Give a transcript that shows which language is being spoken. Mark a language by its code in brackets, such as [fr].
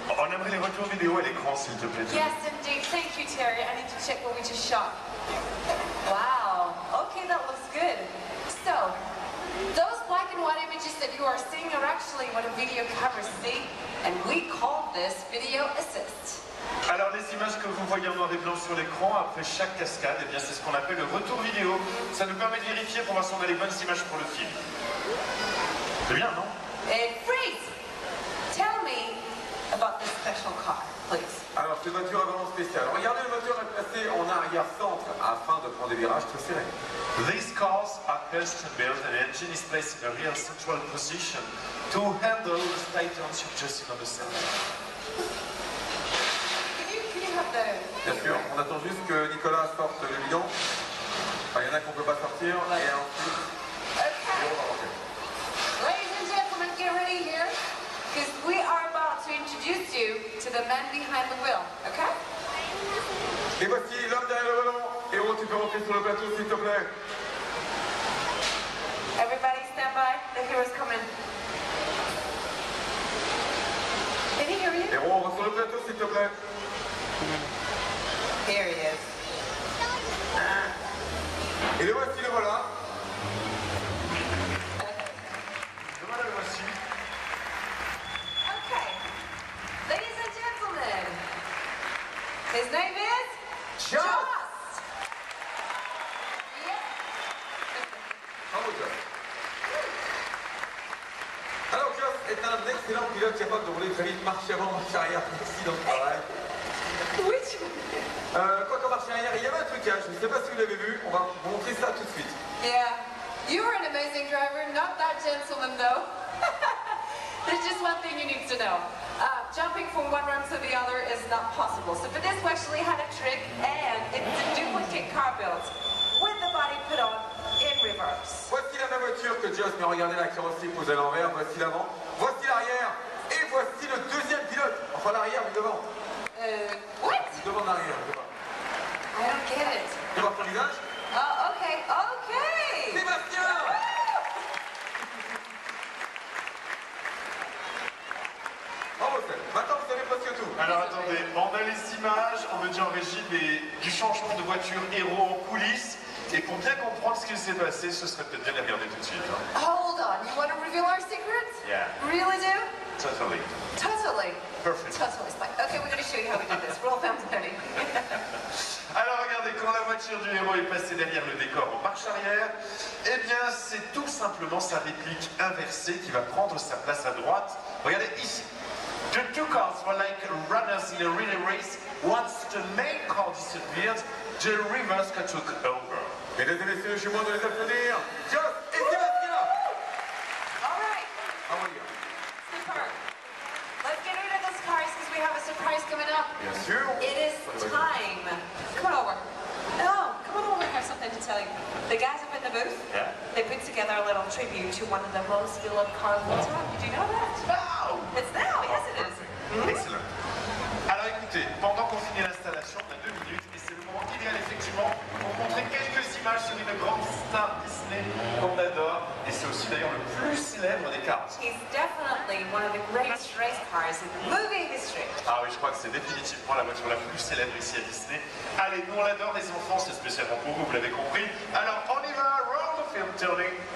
[fr] On aimerait les retours vidéo à l'écran, s'il te plaît. [en] Yes, indeed. Thank you, Terry. I need to check what we just shot. Wow. Okay, that looks good. So, those black and white images that you are seeing are actually what a video camera sees, and we call this video assist. [fr] Alors les images que vous voyez en noir et blanc sur l'écran, après chaque cascade, eh bien c'est ce qu'on appelle le retour vidéo. Ça nous permet de vérifier pour voir si on a les bonnes images pour le film. C'est bien, non? [en] And freeze! Tell me about this special car, please. [fr] Alors, cette voiture est vraiment spéciale. Regardez, le moteur est placé en arrière-centre afin de prendre des virages très serrés. [en] These cars are custom built and the engine is placed in a real central position to handle the state tension just in the center. Can you have the... [fr] Bien sûr, on attend juste que Nicolas sorte le bidon. Enfin, il y en a qu'on ne peut pas sortir. Et ensuite, [en] Okay. [fr] on va rentrer. [en] Ladies and gentlemen, get ready here, because we are about to introduce you to the man behind the wheel, okay? [fr] Et voici l'homme derrière le volant. Héros, tu peux rentrer sur le plateau, s'il te plaît. [en] Everybody stand by, the hero's coming. Did he hear you? [fr] Héros, on va sur le plateau, s'il te plaît. [en] Here he is. [fr] Et le voici, le voilà. Voilà le voici. [en] Okay. Ladies and gentlemen, his name is Joss. Yep. [fr] Bravo, Joss. Alors, Joss est un excellent pilote capable de rouler très vite, marche avant, marche arrière, précis dans le travail. [en] Which one? [fr] Quoi qu'en marche arrière, il y avait un trucage, je ne sais pas si vous l'avez vu, on va vous montrer ça tout de suite. [en] Yeah. You are an amazing driver, not that gentleman though. There's just one thing you need to know. Jumping from one run to the other is not possible. So for this we actually had a trick, and it's a duplicate car built with the body put on in reverse. [fr] Voici la même voiture que Joss, mais regardez la carrosserie posée à l'envers, voici l'avant, voici l'arrière, et voici le deuxième pilote, enfin l'arrière, mais devant. [en] What? [fr] Devant l'arrière, devant. [en] I don't get it. [fr] Tu vois ton visage? [en] Oh, okay, okay. [fr] Sébastien! Bravo, Seb. Maintenant, vous savez presque tout. Alors attendez, on a les images, on me dit en régie du changement de voiture héros en coulisses. Et pour bien comprendre ce qui s'est passé, ce serait peut-être bien de les regarder tout de suite. Hein. [en] Hold on, you want to reveal our secrets? Yeah. Really do? Totally. Totally. Perfect. Totally fine. Okay, we're going to show you how we do this. Roll film 30. [fr] Alors regardez, quand la voiture du héros est passée derrière le décor en marche arrière, eh bien c'est tout simplement sa réplique inversée qui va prendre sa place à droite. Regardez ici. [en] The two cars were like runners in a relay race. Once the main car disappeared, the reverse car took over. [fr] Mesdames et messieurs, je suis moins de les applaudir. Joss et Sébastien! [en] All right. [fr] Ah oui. Super. [en] Let's get rid of those cars because we have a surprise coming up. [fr] Bien sûr. [en] It is time. Come on over. No, come on over. I have something to tell you. The guys up in the booth, Yeah. they put together a little tribute to one of the most beloved cars of all time. Did you know that? Wow! It's now. Yes, it is. Excellent. [fr] Alors écoutez, pendant qu'on finit l'installation, on a 2 minutes et c'est le moment idéal effectivement pour montrer quelques images sur une grande star Disney qu'on adore et c'est aussi d'ailleurs le plus célèbre des cars. [en] He's definitely one of the greatest race cars in movie history. [fr] Ah oui, je crois que c'est définitivement la voiture la plus célèbre ici à Disney. Allez, nous on l'adore les enfants, c'est spécialement pour vous, vous l'avez compris. Alors on y va, [en] roll the film turning.